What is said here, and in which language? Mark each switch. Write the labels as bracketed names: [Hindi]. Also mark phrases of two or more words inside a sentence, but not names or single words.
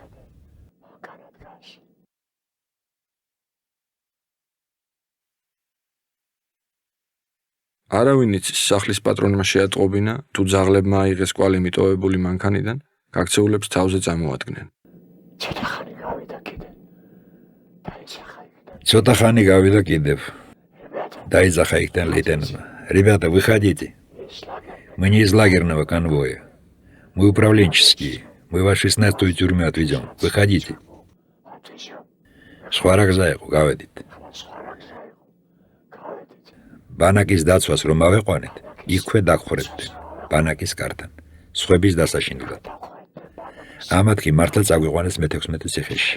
[Georgian] არავინ იცის სახლის პატრონმა შეატყობინა თუ ძაღლებმა აიღეს კვალი მიტოვებული მანქანიდან, გაქცეულებს თავზე წამოადგნენ. ცოტა ხანი გავიდა კიდევ. დაიძახა იქიდან ლეიტენანტმა. [Russian] Ребята, выходите. Мы не из лагерного конвоя. Мы управленческие. Мы вас в 16-ю тюрьму отвезем. Выходите. [Georgian] სხვა რა გზა იყო, გავედით. ბანაკის დაცვას რომ ავეყვანეთ, იქვე დაგხვერებდნენ. ბანაკის კართან. სხვების დასაშინებლად. ამათ კი მართლა წაგვიყვანეს მე-16 ციხეში.